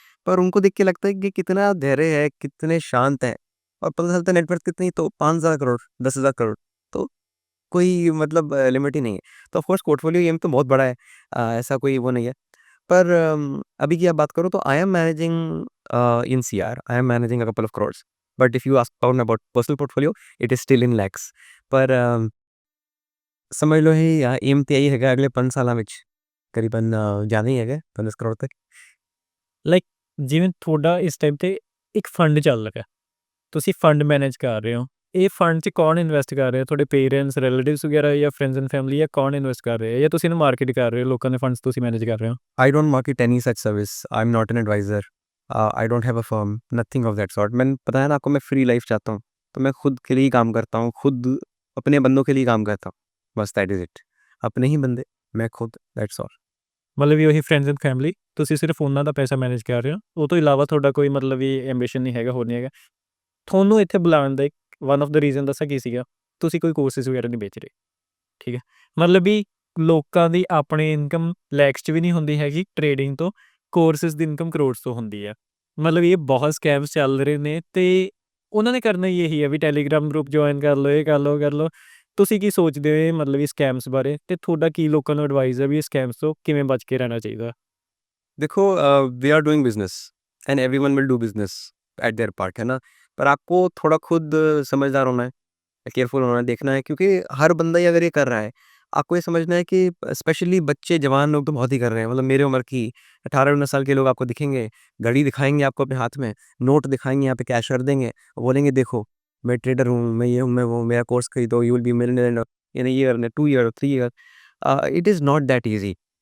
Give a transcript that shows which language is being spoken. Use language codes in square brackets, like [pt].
[hi] पर उनको देख के लगता है कि कितना धैर्य है, कितने शांत हैं, और पता चलता है नेटवर्थ कितनी, तो 5,000 करोड़, 10,000 करोड़। तो कोई मतलब लिमिट ही नहीं है। तो ऑफ कोर्स पोर्टफोलियो गेम तो बहुत बड़ा है, ऐसा कोई वो नहीं है। पर अभी की आप बात करो तो [en] I am managing in CR, I am managing a couple of crores. But if you ask about personal portfolio, it is still in lakhs. [pa] पर ਸਮਝ ਲਓ ਇਹ ਏਮ ਤੇ ਇਹੀ ਹੈਗਾ ਅਗਲੇ 5 ਸਾਲਾਂ ਵਿੱਚ ਕਰੀਬਨ ਜ਼ਿਆਦਾ ਹੀ ਹੈਗਾ 15 ਕਰੋੜ ਤੱਕ। ਲਾਈਕ ਜਿਵੇਂ ਤੁਹਾਡਾ ਇਸ ਟਾਈਮ ਤੇ ਇੱਕ ਫੰਡ ਚੱਲ ਰਿਹਾ, ਤੁਸੀਂ ਫੰਡ ਮੈਨੇਜ ਕਰ ਰਹੇ ਹੋ, ਇਹ ਫੰਡ 'ਚ ਕੌਣ ਇਨਵੈਸਟ ਕਰ ਰਿਹਾ? ਤੁਹਾਡੇ ਪੇਰੈਂਟਸ, ਰਿਲੇਟਿਵਸ ਵਗੈਰਾ, ਜਾਂ ਫਰੈਂਡਸ ਐਂਡ ਫੈਮਿਲੀ, ਜਾਂ ਕੌਣ ਇਨਵੈਸਟ ਕਰ ਰਿਹਾ, ਜਾਂ ਤੁਸੀਂ ਇਹਨੂੰ ਮਾਰਕੀਟ ਕਰ ਰਹੇ ਹੋ, ਲੋਕਾਂ ਦੇ ਫੰਡਸ ਤੁਸੀਂ ਮੈਨੇਜ ਕਰ ਰਹੇ ਹੋ? [en] I don't market any such service, I am not an adviser, I don't have a firm, nothing of that sort. [hi] मैंने बताया ना आपको, मैं फ्री लाइफ चाहता हूँ, तो मैं खुद के लिए ही काम करता हूँ, खुद अपने बंदों के लिए काम करता हूँ, बस दैट इज़ इट। अपने ही बंदे, मैं खुद, दैट्स ऑल। [pa] ਮਤਲਬ ਵੀ ਉਹੀ ਫਰੈਂਡਸ ਐਂਡ ਫੈਮਿਲੀ, ਤੁਸੀਂ ਸਿਰਫ ਉਹਨਾਂ ਦਾ ਪੈਸਾ ਮੈਨੇਜ ਕਰ ਰਹੇ ਹੋ, ਉਹ ਤੋਂ ਇਲਾਵਾ ਤੁਹਾਡਾ ਕੋਈ ਮਤਲਬ ਵੀ ਐਂਬੀਸ਼ਨ ਨਹੀਂ ਹੈਗਾ, ਹੋਰ ਨਹੀਂ ਹੈਗਾ। ਤੁਹਾਨੂੰ ਇੱਥੇ ਬੁਲਾਉਣ ਦਾ ਇੱਕ ਵਨ ਆਫ ਦਾ ਰੀਜ਼ਨ ਦੱਸਾਂ ਕੀ ਸੀਗਾ? ਤੁਸੀਂ ਕੋਈ ਕੋਰਸਿਸ ਵਗੈਰਾ ਨਹੀਂ ਵੇਚ ਰਹੇ, ਠੀਕ ਹੈ? ਮਤਲਬ ਵੀ ਲੋਕਾਂ ਦੀ ਆਪਣੀ ਇਨਕਮ ਲੈਕਸ 'ਚ ਵੀ ਨਹੀਂ ਹੁੰਦੀ ਹੈਗੀ ਟ੍ਰੇਡਿੰਗ ਤੋਂ, ਕੋਰਸਿਸ ਦੀ ਇਨਕਮ ਕਰੋੜਸ ਤੋਂ ਹੁੰਦੀ ਹੈ। ਮਤਲਬ ਇਹ ਬਹੁਤ ਸਕੈਮਸ ਚੱਲ ਰਹੇ ਨੇ, ਅਤੇ ਉਹਨਾਂ ਨੇ ਕਰਨਾ ਹੀ ਇਹੀ ਹੈ ਵੀ ਟੈਲੀਗ੍ਰਾਮ ਗਰੁੱਪ ਜੁਆਇਨ ਕਰ ਲਓ, ਇਹ ਕਰ ਲਓ, ਉਹ ਕਰ ਲਓ। ਤੁਸੀਂ ਕੀ ਸੋਚਦੇ ਹੋ ਇਹ ਮਤਲਬ ਇਹ ਸਕੈਮਸ ਬਾਰੇ, ਅਤੇ ਤੁਹਾਡਾ ਕੀ ਲੋਕਾਂ ਨੂੰ ਐਡਵਾਈਸ ਹੈ ਵੀ ਇਹ ਸਕੈਮਸ ਤੋਂ ਕਿਵੇਂ ਬਚ ਕੇ ਰਹਿਣਾ ਚਾਹੀਦਾ? [hi] देखो [en] We are doing business and everyone will do business at their part, है ना? [hi] पर आपको थोड़ा खुद समझदार होना है, केयरफुल होना है, देखना है, क्योंकि हर बंदा ही अगर ये कर रहा है, आपको ये समझना है कि स्पेशली बच्चे, जवान लोग तो बहुत ही कर रहे हैं। मतलब मेरे उम्र की 18-19 साल के लोग आपको दिखेंगे, घड़ी दिखाएंगे आपको अपने हाथ में, नोट दिखाएंगे, यहाँ पे कैश कर देंगे, और बोलेंगे देखो मैं ट्रेडर हूँ, मैं ये हूँ, मैं वो हूँ, मेरा कोर्स खरीदो, [en] You will be millionaire in a year, in 2 year, 3 year. It is not that easy.